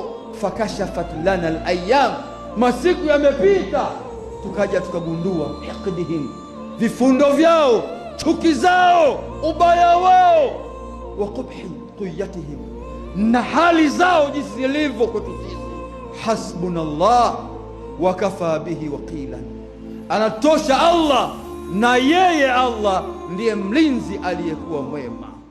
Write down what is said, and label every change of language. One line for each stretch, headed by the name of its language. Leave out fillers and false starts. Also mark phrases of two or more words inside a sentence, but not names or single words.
Arabic: فكشفت لنا الأيام,
Swahili: masiku yamepita, tukaja tukagundua hiqdihim, vifundo vyao, chuki zao, ubaya wao,
Arabic: وقبح طوياتهم,
Swahili: na hali zao jinsi zilivyo kwetu sisi.
Arabic: حسبنا الله وكفى به وكيلا,
Swahili: anatosha Allah, na yeye Allah ndiye mlinzi aliyekuwa mwema.